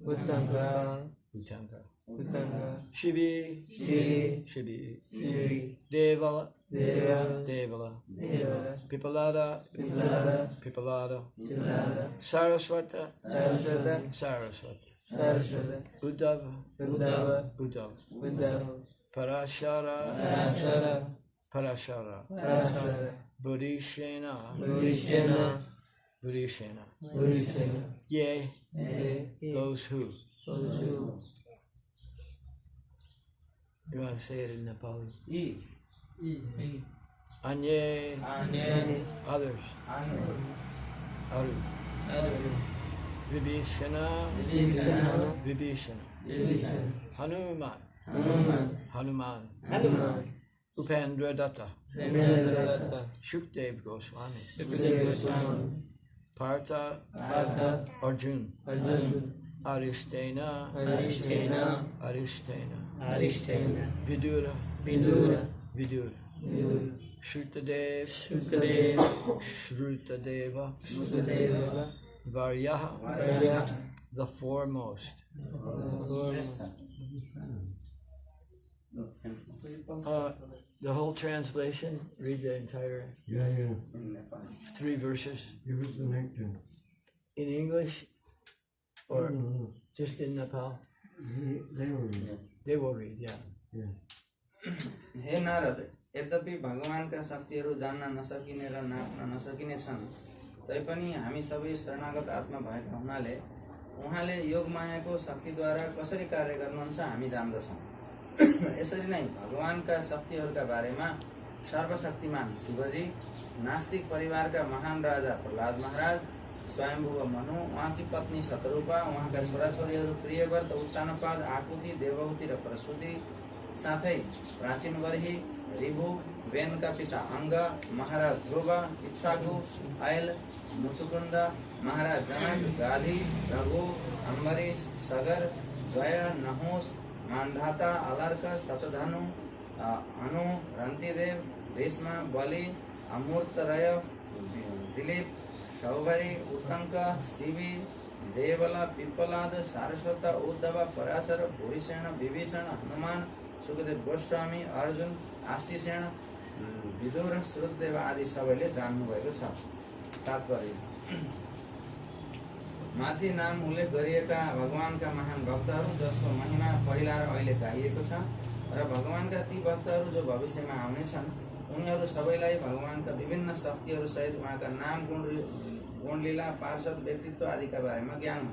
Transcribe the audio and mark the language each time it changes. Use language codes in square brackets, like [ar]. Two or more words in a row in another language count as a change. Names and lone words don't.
[en] Shivi, Devala, Pipalada, Saraswata, Uddhava, Parashara, Burishena, Yea, those who. You want to say it in Nepali? Anye, others. Aru. Vibhishana, Hanuman, Upendra Datta, Shukdev Goswami, Partha, Arjun, Aristena, Vidura, Shrutadeva, Varyaha, the foremost. The whole translation, read the entire 3 verses. Give us the next one. In English or Just in Nepal? They were read. They will read, yeah. [ne] हे नारद, यद्यपि भगवानका शक्तिहरू जान्न नसकिने र नाप्न नसकिने छन्, तैपनि हामी सबै शरणागत आत्मा भएका हुनाले उहाँले योग मायाको शक्तिद्वारा कसरी कार्य गर्नुहुन्छ हामी जान्दछौँ। यसरी नै भगवानका शक्तिहरूका बारेमा सर्वशक्तिमान शिवजी, नास्तिक परिवारका महान राजा प्रहलाद महाराज, स्वयंभुव मनु, उहाँकी पत्नी शतरूपा, उहाँका छोराछोरीहरू प्रियव्रत, उत्तानपाद, आकुति, देवहूति र प्रसूति, साथै प्राचीन बर्ही, ऋभु, वेनका पिता अंग, महाराज ध्रुव, इक्ष्वाकु, ऐल, मुचुकुंद, महाराज जनक, गाधी, रघु, अम्बरीश, सगर, गय, नहुस, मानधाता, अलर्क, शतधनु, अनु, रंतिदेव, भीष्म, बलि, अमूर्तरय, दिलीप, शौभरी, उत्तंक, शिवी, देवल, पिप्पलाद, सारस्वत, उद्धव, पराशर, भूरिसेन, विभीषण, हनुमान, सुखदेव गोस्वामी, अर्जुन, आष्टिसेन, विदुर, श्रुतदेव आदि सबैले जान्नुभएको छ। तात्पर्य माथि नाम उल्लेख गरिएका भगवानका महान भक्तहरू जसको महिमा पहिला र अहिले गाइएको छ र भगवानका ती भक्तहरू जो भविष्यमा आउने छन् उनीहरू सबैलाई भगवानका विभिन्न शक्तिहरू सहित उहाँका नाम गुण लीला पार्षद व्यक्तित्व आदिका बारेमा ज्ञान हुन्छ।